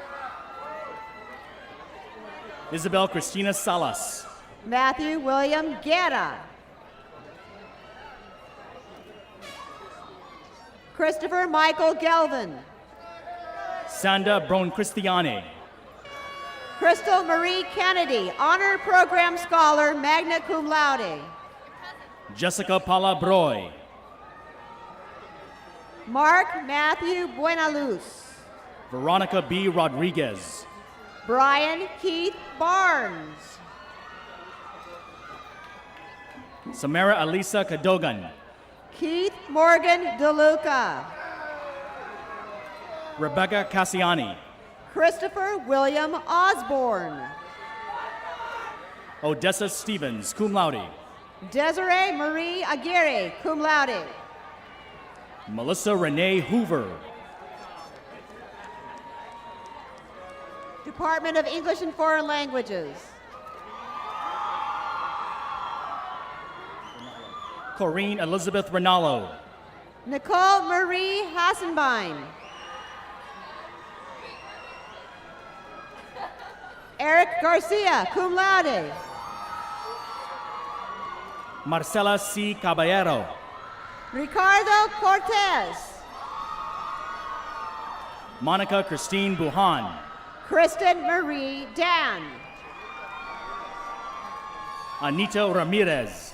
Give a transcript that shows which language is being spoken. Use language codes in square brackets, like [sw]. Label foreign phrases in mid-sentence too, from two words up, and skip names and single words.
[en] Isabel Christina Salas. Matthew William Guerra. Christopher Michael Gelvin. Sanda Bron Christiane. Crystal Marie Kennedy, Honor Program Scholar, [la] magna cum laude. [en] Jessica Palabroy. Mark Matthew Buenaluz. Veronica B. Rodriguez. Brian Keith Barnes. Samara Alisa Cadogan. Keith Morgan DeLuca. Rebecca Cassiani. Christopher William Osborne. Odessa Stevens, [la] cum laude. [en] Desiree Marie Aguirre, [la] cum laude. [en] Melissa Renee Hoover. Department of English and Foreign Languages. Corrine Elizabeth Rinaldo. Nicole Marie Hassenbein. Eric Garcia, cum laude. Marcela C. Caballero. Ricardo Cortez. Monica Christine Buhan. Kristen Marie Dan. Anita Ramirez.